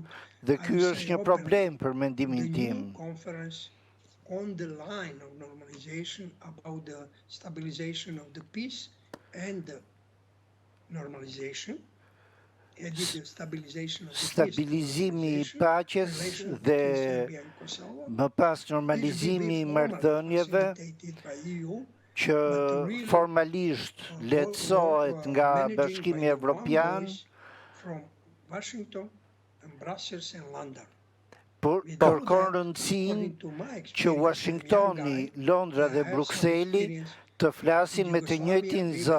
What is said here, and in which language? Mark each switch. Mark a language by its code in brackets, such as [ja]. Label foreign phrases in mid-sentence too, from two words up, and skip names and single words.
[sq] Dhe ky është një problem për mendimin tim. [en] On the line of normalization about the stabilization of the peace and the normalization. [sq] Stabilizimi i paqes dhe më pas normalizimi i marrëdhënieve që formalisht lehtësohet nga Bashkimi Evropian, kërkon rëndësinë që Washingtoni, Londra dhe Brukseli të flasin me të njëjtin zë.